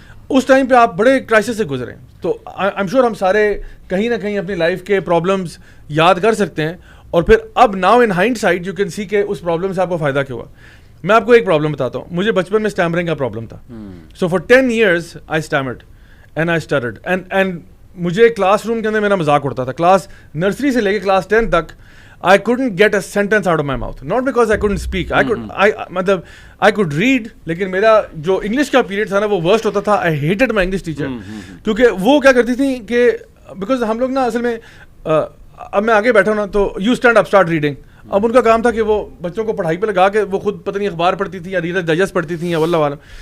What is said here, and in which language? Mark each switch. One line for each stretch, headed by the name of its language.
Urdu: اس time پہ آپ بڑے کرائسس سے گزرے. تو
English: I am sure
Urdu: ہم سارے کہیں نہ کہیں اپنی لائف کے پرابلمس یاد کر سکتے ہیں, اور پھر اب
English: now in hindsight you can see
Urdu: کہ اس پرابلم سے آپ کو فائدہ کیا ہوا. میں آپ کو ایک پرابلم بتاتا ہوں. مجھے بچپن میں اسٹیمرنگ کا پرابلم تھا.
English: so for 10 years I stammered and I stuttered
Urdu: and مجھے کلاس روم کے اندر میرا مذاق اڑتا تھا. کلاس نرسری سے لے کے کلاس 10 تک
English: I couldn't get a sentence out of my mouth. Not because I couldn't speak. I could read,
Urdu: لیکن میرا جو انگلش کا پیریڈ تھا نا وہ ورسٹ ہوتا تھا.
English: I hated my English teacher.
Urdu: کیونکہ وہ کیا کرتی تھی کہ بیکاز ہم لوگ نا اصل میں اب میں آگے بیٹھا ہوں نا تو
English: You stand up start reading.
Urdu: اب ان کا کام تھا کہ وہ بچوں کو پڑھائی پہ لگا کے وہ خود پتہ نہیں اخبار پڑھتی تھی یا ریڈر ڈائجسٹ پڑھتی تھیں یا واللہ عالم.